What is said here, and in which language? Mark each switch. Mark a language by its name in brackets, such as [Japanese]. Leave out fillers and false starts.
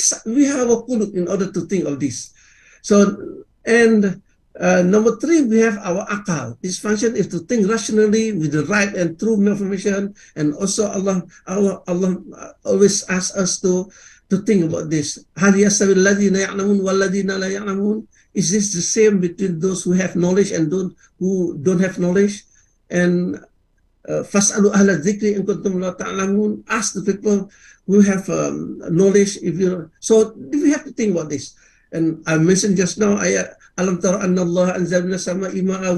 [English] We have a qulub in order to think of this. So, and number three, we have our akal. Its function is to think rationally with the right and true information. And also Allah always asks us to think about this. [Arabic] هل يستوي الذين يعلمون والذين لا يعلمون? [English] Is this the same between those who have knowledge and who don't have knowledge? [Arabic] And fas'alu ahla dhikri in kuntum la ta'lamun. [English] Ask the people who have knowledge. So we have to think about this. And I mentioned just now, [Arabic] alam tara anna Allah anzala minas sama'i ma'a.